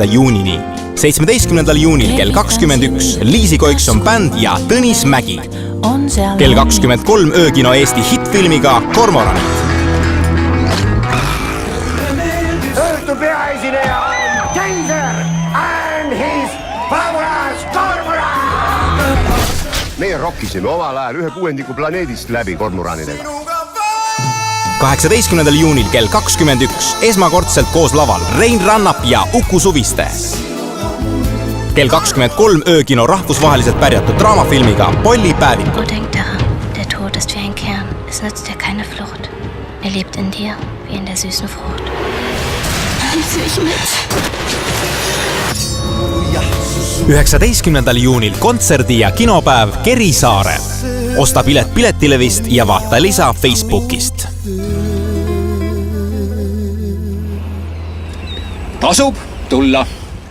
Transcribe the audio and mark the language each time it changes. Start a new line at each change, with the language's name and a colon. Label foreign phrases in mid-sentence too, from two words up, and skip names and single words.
Estonian: juunini. 17. juunil kell 21 Liisi Koikson bänd ja Tõnis Mägi. Kell 23 öökino Eesti hittfilmiga Kormoranid. Õhtu peaesineja on Keiser and his fabulous Kormoran! Meie rokkisime omal ajal 1/6 planeedist läbi kormoranidega. 18. juunil kell 21 esmakordselt koos laval Rein Rannap ja Uku Suviste. Kell 23 öökino rahvusvaheliselt pärjatud draamafilmiga Polly Päevikud.
German: Denk daran, der Tod ist wie ein Kern. Es nützt dir keine Flucht. Er lebt in dir, wie in der süßen Frucht. Nimmst du mich mit?
Estonian: 19. juunil kontserdi- ja kinopäev Kerisaarel. Osta pilet Piletilevist ja vaata lisa Facebookist. Tasub tulla.